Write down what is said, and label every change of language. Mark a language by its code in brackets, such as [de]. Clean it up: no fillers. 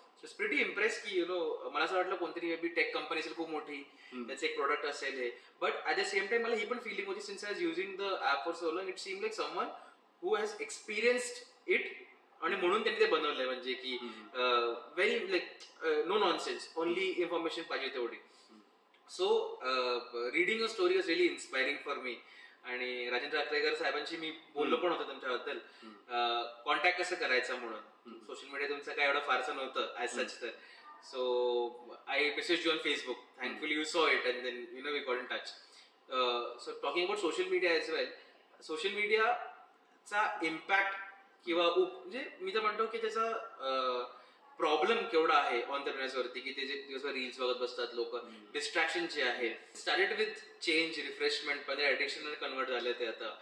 [en] so it's pretty impress [mr] की मला असं वाटलं कोणतरी मे बी टेक कंपनी असेल खूप मोठी, त्याचं एक प्रोडक्ट असेल हे. [en] but at the same time [mr] मला ही पण फिलिंग होती [en] since I was using the app for so long, it seem like someone who has experienced it [mr] आणि म्हणून त्यांनी ते बनवलंय. म्हणजे की [en] very like no nonsense, only information [mr] पाहिजे तेवढी. [en] So reading a story was really inspiring for me. [mr] आणि राजेंद्र आत्रेकर साहेबांशी मी बोललो पण होतो तुमच्याबद्दल, कॉन्टॅक्ट कसं करायचं म्हणून. सोशल मीडिया तुमचं काय एवढं फारसं नव्हतं ऍज सच, तर [en] So I messaged you on Facebook. Thankfully you saw it, and then we got in touch. So talking about social media as well, [mr] social media चा इम्पॅक्ट किंवा म्हणजे मी तर म्हणतो की त्याचा प्रॉब्लेम केवढा आहे ऑन्टरप्रेनर्सवरती, की ते जे दिवसभर रील्स बघत बसतात लोक, डिस्ट्रॅक्शन जे आहे. [en] started with change, [mr] रिफ्रेशमेंट मध्ये ऍडिक्शन कन्वर्ट झाले ते आता.